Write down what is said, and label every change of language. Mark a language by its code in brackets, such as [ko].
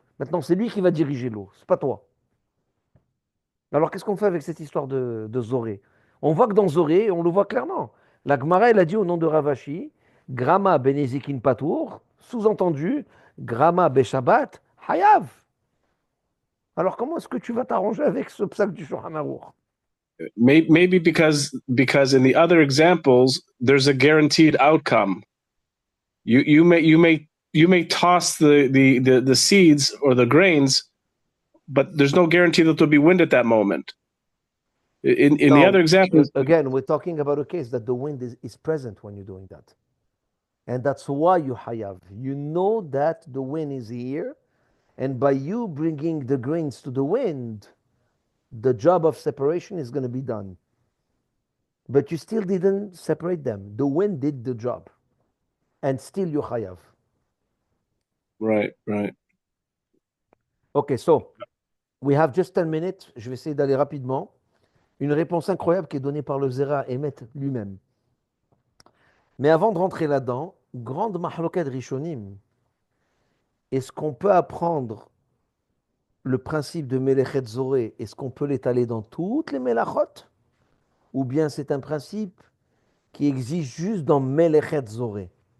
[fr] Maintenant, c'est lui qui va diriger l'eau, c'est pas toi. Alors, qu'est-ce qu'on fait avec cette histoire de Zoré? On voit que dans Zoré, on le voit clairement. La Gemara, elle a dit au nom de Ravashi, [arc] Grama benezikin patour, [fr] sous-entendu, [arc] Grama beshabat, hayav. [fr] Alors, comment est-ce que tu vas t'arranger avec ce psaque du Shulchan Aruch? [en] Maybe because in the other examples there's a guaranteed outcome. You may toss the seeds or the grains, but there's no guarantee that there'll be wind at that moment. In the No, other examples, again, we're talking about a case that the wind is present when you're doing that. And that's why you hayav. You know that the wind is here, and by you bringing the grains to the wind, the job of separation is going to be done. But you still didn't separate them. The wind did the job, and still you hayav. right. Okay, so we have just 10 minutes. [fr] Je vais essayer d'aller rapidement. Une réponse incroyable qui est donnée par le Zera Emet lui-même. Mais avant de rentrer là-dedans, grande mahloket rishonim. Est-ce qu'on peut apprendre le principe de Melechet Zoré? Est-ce qu'on peut l'étaler dans toutes les Melachot? Ou bien c'est un principe qui existe juste dans Melechet Zoré?